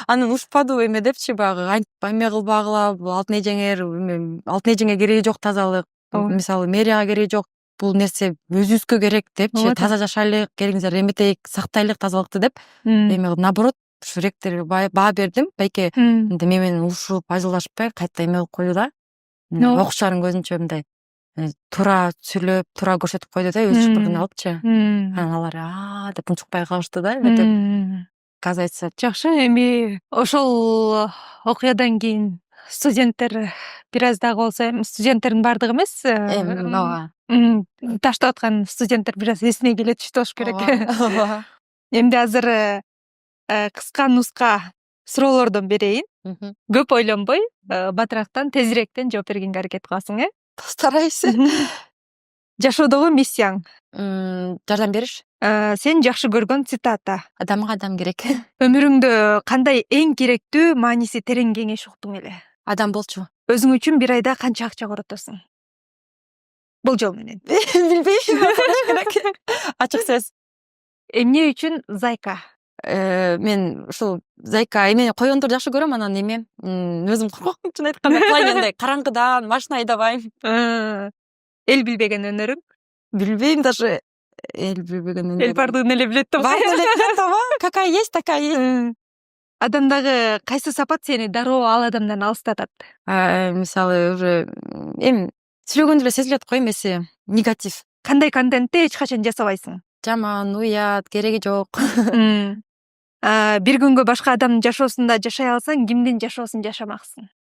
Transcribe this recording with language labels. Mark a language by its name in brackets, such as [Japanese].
[Kyrgyz] Анан ушпадыбы эме депчи, баягы антип эме кылбагыла, алтын эжеңе кереги жок тазалык, мисалы мэрияга кереги жок, бул нерсе өзүбүзгө керек депчи, таза жашайлык, келиңиздер эметейик, сактайлык тазалыкты деп, эме наоборот, ушу ректорго баа бердим. Байке мен менен урушуп, ажылдашпай кайта эме кылып койду да. Окушарын көзүнчө мындай туура сүйлөп, туура көрсөтүп койду да, өзү шыпыргын алыпчы. Анан алар деп унчукпай калышты да, эметип. Оказывается, жакшы. Эми ошол окуядан кийин студенттер бир аз дагы болсо эми студенттердин баардыгы эмес. Ооба. Таштап аткан студенттер бир аз эсине келе түштү болуш керек. Ооба. Эмди азыр кыска нуска суроолордон берейин. Көп ойлонбой, батырактан, тезирээктен жооп бергенге аракет кыласың, [Russian] Старайся. [Kyrgyz] Жашоодогу миссияң. Жардам бериш. Сен жакшы көргөн цитата. Адамга адам керек. Өмүрүңдө кандай эң керектүү, мааниси терең кеңеш уктуң эле? Адам болчу. Өзүң үчүн бир айда канча акча коротосуң? Болжол менен. Билбейм. Керек. Ачык сөз. Эмне үчүн зайка? Мен ушул зайка эмени койгондорду жакшы көрөм, анан эме өзүм корком, чын айтканда кылайын андай караңгыдан машина айдабайм. Эл билбеген өнөрүң? Билбейм даже. Эл билбеген өнөрүм. Эл бардыгын эле билет да. Баарын эле билет да, [Russian] какая есть, такая есть. [Kyrgyz] Адамдагы кайсы сапат сени дароо ал адамдан алыстатат? Мисалы уже сүйлөгөндө эле сезилет го эмеси, негатив. Кандай контентти эч качан жасабайсың? Жаман, уят, кереги жок. Бир күнгө башка адамдын жашоосунда жашай алсаң, кимдин жашоосун жашамаксың?